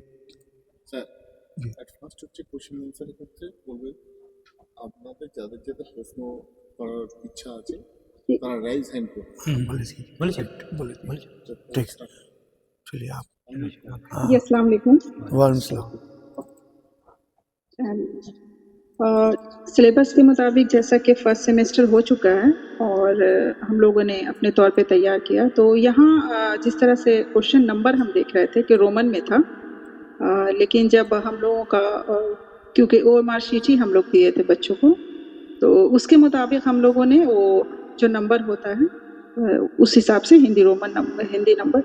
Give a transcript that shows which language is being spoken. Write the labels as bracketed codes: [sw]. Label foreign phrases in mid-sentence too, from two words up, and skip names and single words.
[bn] স্যার [en] at first [bn] হচ্ছে [en] question answer's [bn] ক্ষেত্রে বলবে আপনাদের যাদের যাদের প্রশ্ন করার ইচ্ছা আছে তারা [en] raise hand [bn] করুন। [ur] بولیے ٹھیک، چلیے آپ۔ جی السلام علیکم۔ وعلیکم السلام۔ سلیبس کے مطابق جیسا کہ [en] first semester [ur] ہو چکا ہے اور ہم لوگوں نے اپنے طور پہ تیار کیا، تو یہاں جس طرح سے کوشچن نمبر ہم دیکھ رہے تھے کہ رومن میں تھا، لیکن جب ہم لوگوں کا کیونکہ [en] OMR sheet [ur] ہی ہم لوگ دیے تھے بچوں کو، تو اس کے مطابق ہم لوگوں نے وہ جو نمبر ہوتا ہے اس حساب سے ہندی [en] Roman number, [ur] ہندی نمبر۔